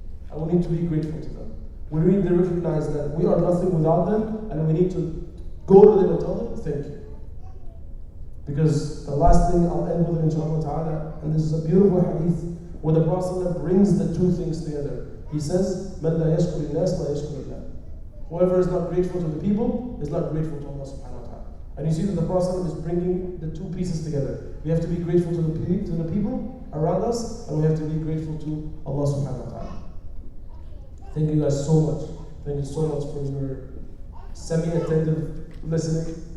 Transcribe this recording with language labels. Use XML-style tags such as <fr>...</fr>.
<en>And we need to be grateful to them. We need to recognize that we are nothing without them, and we need to go to them and tell them, thank you. Because the last thing I'll end with, inshallah ta'ala, and this is a beautiful hadith, where the Prophet brings the two things together. He says,</en> <ar>مَنْ لَا يَشْكُرِ النَّاسِ لَا يَشْكُرِ اللَّهِ.</ar> <en>Whoever is not grateful to the people is not grateful to Allah subhanahu wa ta'ala. And you see that the Prophet is bringing the two pieces together. We have to be grateful to the people around us, and we have to be grateful to Allah subhanahu wa ta'ala. Thank you guys so much. Thank you so much for your semi-attentive listening.</en>